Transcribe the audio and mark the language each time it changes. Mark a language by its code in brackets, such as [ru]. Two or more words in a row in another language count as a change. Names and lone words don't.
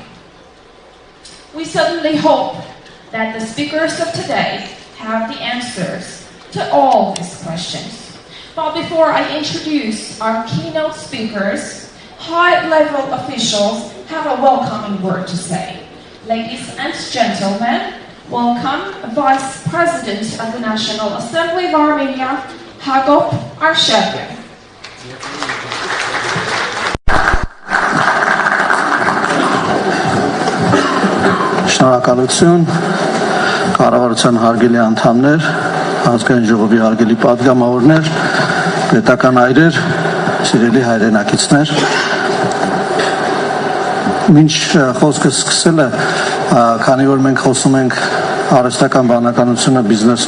[en] We certainly hope that the speakers of today have the answers to all these questions. But before I introduce our keynote speakers, high-level officials have a welcoming word to say. Ladies and gentlemen, welcome Vice President of the National Assembly of Armenia, Arhեստական. [hy] Շնորհակալություն, կառավարության հարգելի անդամներ, ազգային ժողովի հարգելի պատգամավորներ, պետական այրեր, սիրելի հայրենակիցներ։ Մինչ խոսքը սկսելը, քանի որ մենք խոսում ենք արհեստական բանականությունը բիզնեսում